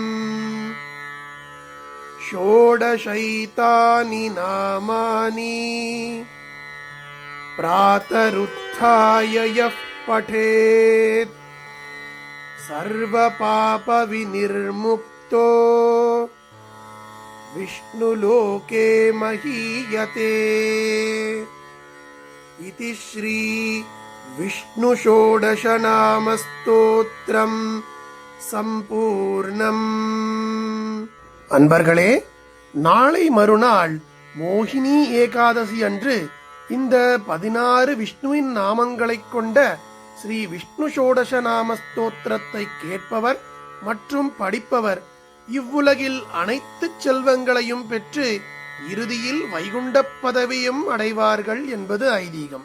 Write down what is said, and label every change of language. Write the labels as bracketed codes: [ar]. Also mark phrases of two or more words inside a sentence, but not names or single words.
[sa] षोडशैतानि नामानि प्रातरुत्थाय यः पठेत् सर्वपापविनिर्मुक्तो विष्णुलोके महीयते. इति श्री विष्णु षोडशनाम स्तोत्रम् सम्पूर्णम्. [ta] அன்பர்களே, நாளை மறுநாள் மோகினி ஏகாதசி அன்று இந்த 16 விஷ்ணுவின் நாமங்களைக் கொண்ட ஸ்ரீ விஷ்ணு ஷோடசநாம ஸ்தோத்திரத்தை கேட்பவர் மற்றும் படிப்பவர் இவ்வுலகில் அனைத்து செல்வங்களையும் பெற்று இறுதியில் வைகுண்ட பதவியும் அடைவார்கள் என்பது ஐதீகம்.